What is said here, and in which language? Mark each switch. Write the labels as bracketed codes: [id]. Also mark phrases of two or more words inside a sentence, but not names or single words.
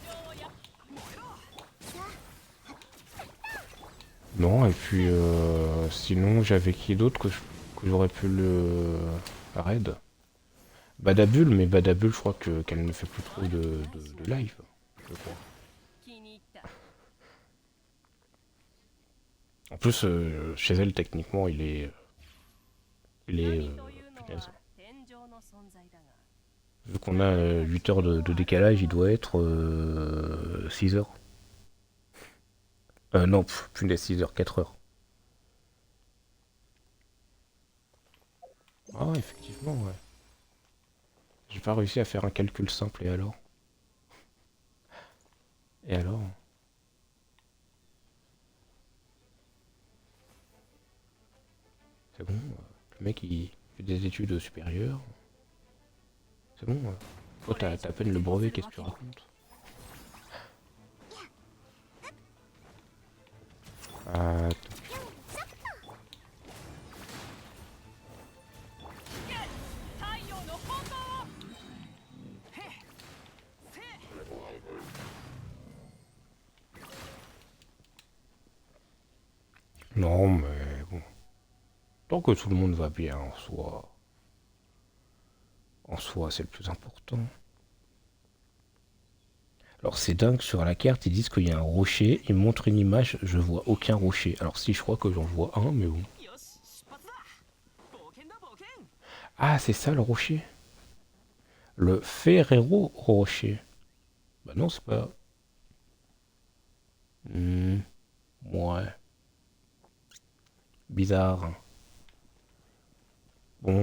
[fr] Non, et puis sinon j'avais qui d'autre que j'aurais pu le raid? Badabul, mais Badabul, je crois qu'elle ne fait plus trop de live, je crois. [ja] 気に入った。 [fr] En plus, chez elle, techniquement, il est [ja] 神というの [fr] punaise. [ja] は天上の存在だが、 [fr] Vu qu'on a 8 heures de décalage, il doit être 6 heures. Non, punaise, 6 heures, 4 heures. Ah, effectivement, ouais. J'ai pas réussi à faire un calcul simple, et alors? Et alors? C'est bon, le mec il fait des études supérieures. C'est bon, toi t'as à peine le brevet, qu'est-ce que tu racontes? Ah, [ja] 太陽の本能を。 [fr] non, mais bon. Tant que tout le monde va bien en soi, c'est le plus important. Alors c'est dingue, sur la carte, ils disent qu'il y a un rocher, ils montrent une image, je vois aucun rocher. Alors si, je crois que j'en vois un, mais bon. [ja] よし、出発だ。冒険だ冒険。 [fr] Ah, c'est ça le rocher? Le Ferrero Rocher. Bah non, c'est pas... Ouais. Bizarre, hein. Bon.